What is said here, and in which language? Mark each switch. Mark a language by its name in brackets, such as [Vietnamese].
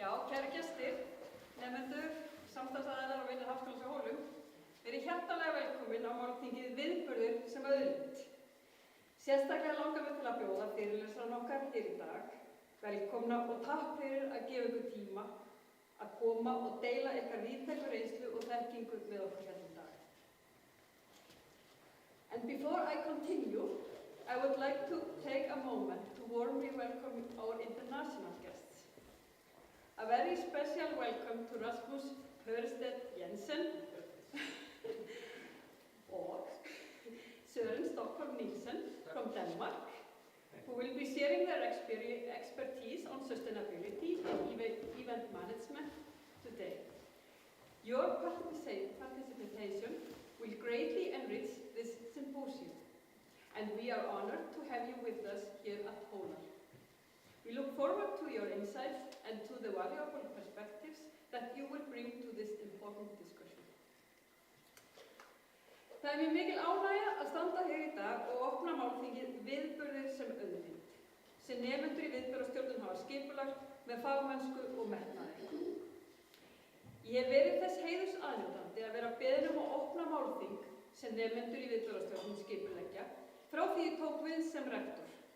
[Icelandic] Kæru gestir, nemendur, samstarfsaðilar og vinir Háskólans á Hólum, verið hjartanlega velkomin á málþingið Viðburðir sem auðlind. Sérstaklega langar mig til að bjóða fyrirlesarann okkar hér í dag, velkomna og takk fyrir að gefa ykkur tíma að koma og deila ykkar víðtæku reynslu og þekkingu með okkur hérna í dag. [English] And before I continue, I would like to take a moment to warmly welcome our international guests. A very special welcome to Rasmus Hørsted Jensen or Søren Stockholm Nielsen from Denmark, who will be sharing their expertise on sustainability and event management today. Your participation will greatly enrich this symposium, and we are honored to have you with us here at Hólar. We look forward to your insights and to the valuable perspectives that you will bring to this important discussion. [Icelandic] Það mér mikil ánægja að standa hér í dag og opna málþingið Viðburðir sem auðlind, sem nemendur í viðburðarstjórnun hafa skipulagt með fagmennsku og metnaði. Ég hef verið þess heiðurs aðnjótandi að vera beðin að opna málþing sem nemendur í viðburðarstjórnun skipuleggja frá því ég tók við sem rektor.